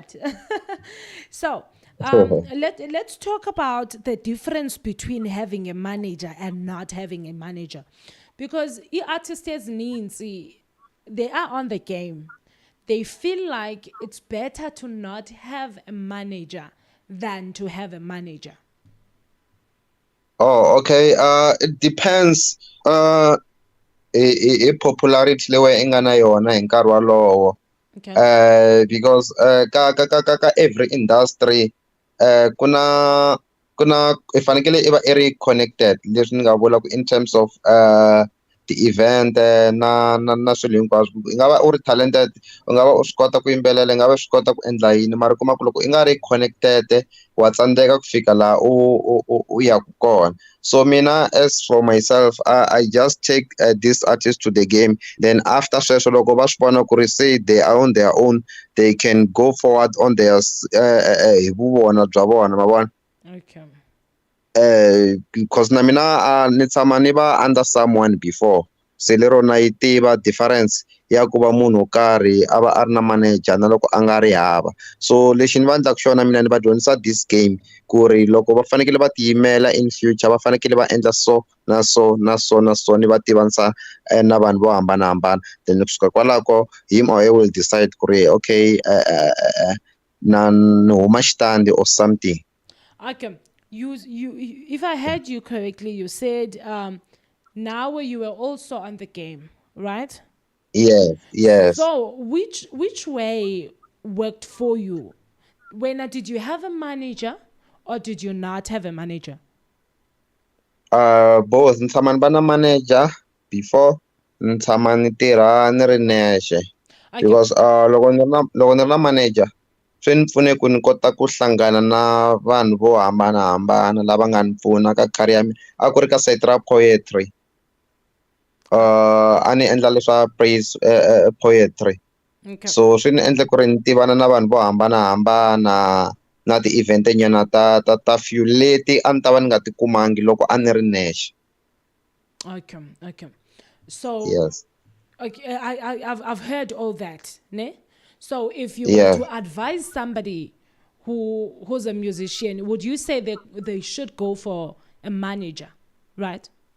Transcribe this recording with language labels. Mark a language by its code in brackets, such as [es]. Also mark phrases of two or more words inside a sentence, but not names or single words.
[en] So let's talk about the difference between having a manager and not having a manager, because artists needs they are on the game. They feel like it's better to not have a manager than to have a manager. Okay. It depends. [ts] I popularity lewe i nga na yona hi nkarhi walowo. [en] Okay. [ts] Because ka [en] every industry [ts] kuna i fanekele i va i ri connected, leswi ni nga vula ku [en] in terms of [ts] ti-event na swilo hinkwaswo. I nga va u ri talented, u nga va u swi kota ku yimbelela, i nga va swi kota ku endla yini, mara u kuma ku loko i nga ri connected wa tsandzeka ku fika laha u yaka kona. So mina, [en] as for myself, I just take this artist to the game. Then after [ts] sweswo loko va swi vona ku ri [en] say they are on their own, they can go forward on their [ts] hi vuvona bya vona, ma vona. [en] Okay. [ts] Because na mina ni tshama ni va [en] under someone before, [ts] se lero na yi tiva difference ya ku va munhu wo karhi a va a ri na manager na loko a nga ri hava. So lexi ni va endlaka xona mina ni va dyondzisa [en] this game [ts] ku ri loko va fanekele va tiyimela [en] in future [ts] va fanekele va endla so na so na so na so, ni va tivanisa na vanhu vo hambanahambana. Then kusuka kwalako [en] him or he will decide [ts] ku ri okay, na ni huma xitandi [en] or something. Okay. You if I heard you correctly, you said now you were also on the game, right? Yes. So which way worked for you? Did you have a manager or did you not have a manager? Both. [ts] Ni tshama ni va na [en] manager before, [ts] ni tshama ni tirha ni ri nexe. [en] Okay. [ts] Because loko ni ri na manager swi ni pfune ku ni kota ku hlangana na vanhu vo hambanahambana lava nga ni pfuna ka career ya mina. A ku ri ka site ra poetry, a ni endla leswa [en] praise poetry. Okay. [ts] So swi ni endle ku ri ni tivana na vanhu vo hambanahambana na ti-event nyana ta few leti a ni ta va ni nga ti kumangi loko a ni ri nexe. [en] Okay. So Yes. okay, I've heard all that, ne? So if you Yeah. were to advise somebody who's a musician, would you say they should go for a manager, right?